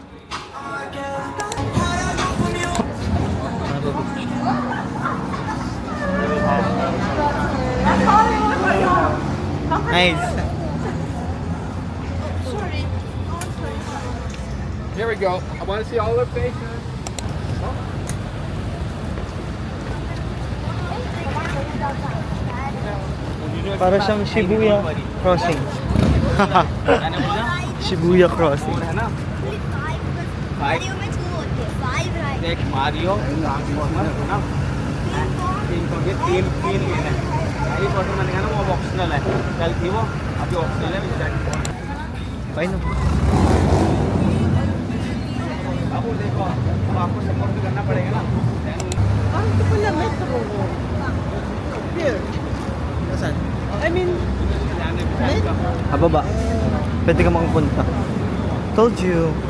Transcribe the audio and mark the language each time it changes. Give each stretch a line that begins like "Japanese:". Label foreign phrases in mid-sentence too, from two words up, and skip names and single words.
English: Nice. Here we go. I want to see all their faces.
Filipino: Para siyang Shibuya Crossing. Shibuya Crossing.
English: Five. Deck Mario.
Hindi: Team को ये team तीन लेना है। ये फोटो मैंने कहा ना वो ऑप्शनल है। कल थी वो अभी ऑप्शनल है विजिट। Fine na. अब वो देखो अब आपको सपोर्ट भी करना पड़ेगा ना।
Filipino: Ah, ito pala metro. Here. Nasaan?
English: I mean,
Filipino: Hababa. Pwede ka makapunta.
English: Told you.